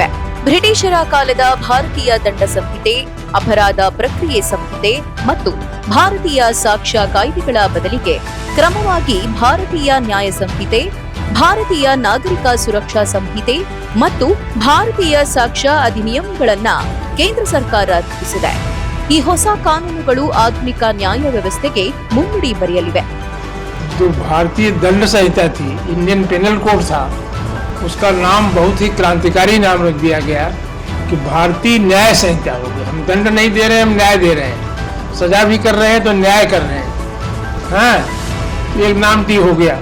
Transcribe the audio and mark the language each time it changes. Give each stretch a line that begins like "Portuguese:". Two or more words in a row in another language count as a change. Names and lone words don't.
Kannada: ಬ್ರಿಟಿಷರ ಕಾಲದ ಭಾರತೀಯ ದಂಡ ಸಂಹಿತೆ, ಅಪರಾಧ ಪ್ರಕ್ರಿಯೆ ಸಂಹಿತೆ ಮತ್ತು ಭಾರತೀಯ ಸಾಕ್ಷ್ಯ ಕಾಯ್ದೆಗಳ ಬದಲಿಗೆ ಕ್ರಮವಾಗಿ ಭಾರತೀಯ ನ್ಯಾಯ ಸಂಹಿತೆ, ಭಾರತೀಯ ನಾಗರಿಕ ಸುರಕ್ಷಾ ಸಂಹಿತೆ ಮತ್ತು ಭಾರತೀಯ ಸಾಕ್ಷ್ಯ ಅಧಿನಿಯಮಗಳನ್ನ ಕೇಂದ್ರ ಸರ್ಕಾರ ರೂಪಿಸಿದೆ. ಈ ಹೊಸ ಕಾನೂನುಗಳು ಆಧುನಿಕ ನ್ಯಾಯ ವ್ಯವಸ್ಥೆಗೆ ಮುನ್ನುಡಿ ಬರೆಯಲಿವೆ.
Hindi: जो भारतीय दंड संहिता थी, इंडियन पेनल कोड था, उसका नाम बहुत ही क्रांतिकारी नाम रख दिया गया कि भारतीय न्याय संहिता हो गई. हम दंड नहीं दे रहे हैं, हम न्याय दे रहे हैं. सजा भी कर रहे हैं तो न्याय कर रहे हैं. हाँ, एक नाम टी हो गया.